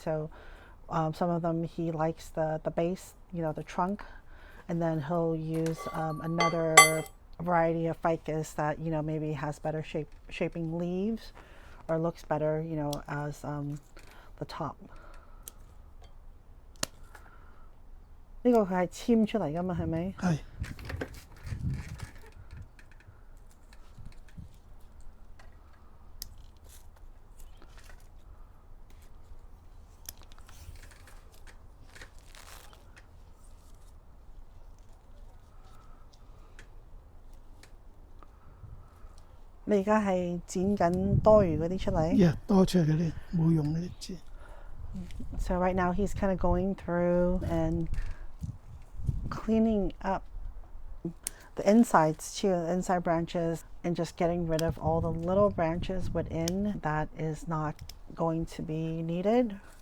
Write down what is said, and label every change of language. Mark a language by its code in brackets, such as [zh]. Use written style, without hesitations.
[en] So some of them he likes the base, the trunk, and then he'll use another variety of ficus that maybe has better shaping leaves or looks better as the top. [yue] 呢個佢係簽出嚟㗎嘛，係咪？係。你而家係剪緊多餘嗰啲出嚟？多出嚟嗰啲冇用嗰啲剪。 [en] So right now he's kind of going through and cleaning up the insides too, the inside branches, and just getting rid of all the little branches within that is not going to be needed.